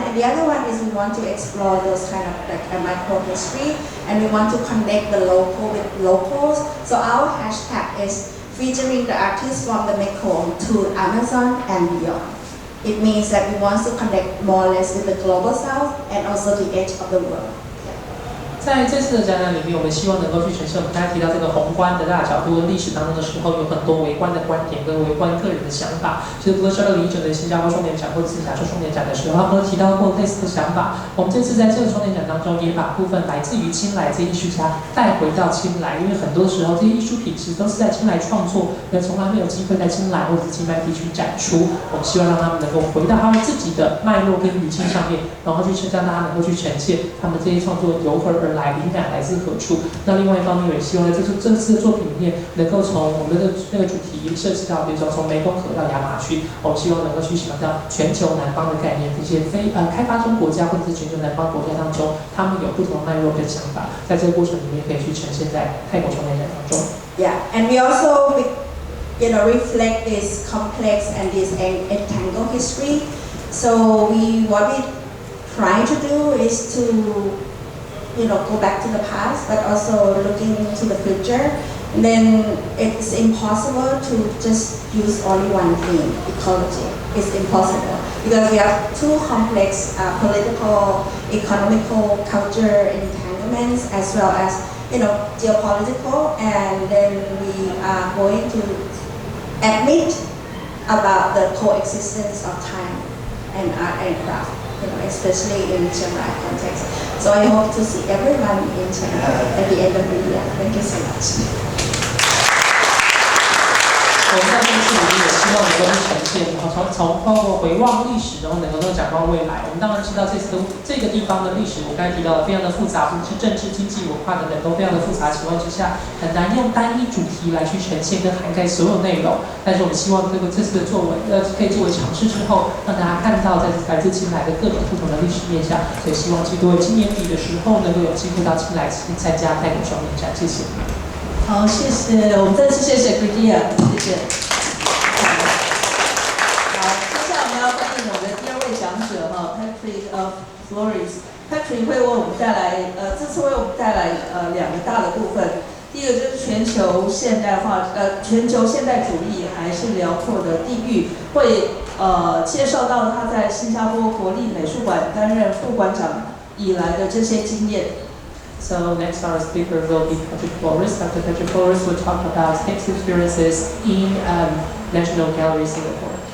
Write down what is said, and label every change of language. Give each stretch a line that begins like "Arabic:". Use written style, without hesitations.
English: And the other one is we want to explore those kind of like a micro history, and we want to connect the local with locals. So our hashtag is featuring the artists from the Mekong to Amazon and beyond. It means that we want to connect more or less with the global south and also the edge of the world.
Chinese: 在这次的展览里面，我们希望能够去呈现我们刚才提到这个宏观的大角度跟历史当中的时候，有很多微观的观点跟微观个人的想法。其实不论是2019年新加坡双年展或者是亚洲双年展的时候，他们都提到过类似的想法。我们这次在这个双年展当中，也把部分来自于清莱这些艺术家带回到清莱，因为很多时候这些艺术品其实都是在清莱创作，也从来没有机会在清莱或者是清迈地区展出。我们希望让他们能够回到他们自己的脉络跟语境上面，然后去让大家能够去呈现他们这些创作由何而来，灵感来自何处。那另外一方面，也希望在这次的作品里面，能够从我们的那个主题涉及到，比如说从湄公河到亚马逊，我们希望能够去想到全球南方的概念，这些开发中国家或者是全球南方国家当中，他们有不同的脉络跟想法，在这个过程里面可以去呈现在泰国双年展当中。
English: Yeah, and we also reflect this complex and this entangled history. So what we try to do is to go back to the past, but also looking into the future. And then it's impossible to just use only one theme, ecology. It's impossible because we have two complex political, economical, culture entanglements as well as geopolitical. And then we are going to admit about the coexistence of time and art and craft. Especially in Chiang Rai context. So I hope to see everyone in Chiang Rai at the end of the year. Thank you so much.
Chinese: 我们在这次里面也希望能够去呈现，然后从包括回望历史，然后能够展望未来。我们当然知道这个地方的历史，我刚才提到的非常的复杂，不是政治、经济、文化等等都非常的复杂的情况之下，很难用单一主题来去呈现跟涵盖所有内容。但是我们希望这次的作为可以作为尝试之后，让大家看到在来自清莱的各种不同的历史面向。所以希望各位今年底的时候能够有机会到清莱参加泰国双年展。谢谢。好，谢谢，我们再次谢谢 Gridthiya， 谢谢。好，接下来我们要欢迎我们的第二位讲者Patrick Flores。Patrick 会为我们带来这次为我们带来两个大的部分。第一个就是全球现代主义还是辽阔的地域，会介绍到他在新加坡国立美术馆担任副馆长以来的这些经验。
English: So next our speaker will be Patrick Flores. Dr. Patrick Flores will talk about his experiences in National Gallery Singapore.